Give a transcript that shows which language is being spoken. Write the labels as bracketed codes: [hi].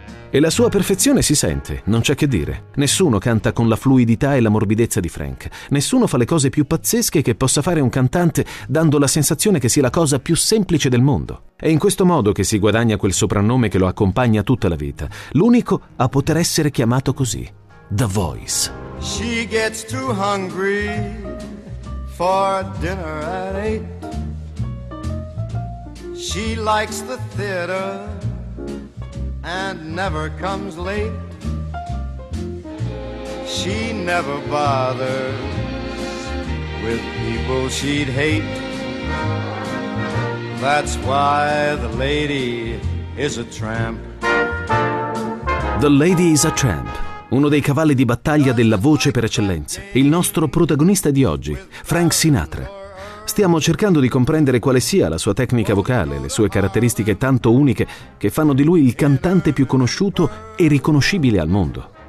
[it] E la sua perfezione si sente, non c'è che dire. Nessuno canta con la fluidità e la morbidezza di Frank. Nessuno fa le cose più pazzesche che possa fare un cantante, dando la sensazione che sia la cosa più semplice del mondo. È in questo modo che si guadagna quel soprannome che lo accompagna tutta la vita. L'unico a poter essere chiamato così. [en] The Voice. She gets too hungry for dinner at eight. She likes the theater and never comes late. She never bothers with people she'd hate. That's why the lady is a tramp. The lady is a tramp. [it] Uno dei cavalli di battaglia della voce per eccellenza. Il nostro protagonista di oggi, Frank Sinatra. Stiamo cercando di comprendere quale sia la sua tecnica vocale, le sue caratteristiche tanto uniche che fanno di lui il cantante più conosciuto e riconoscibile al mondo.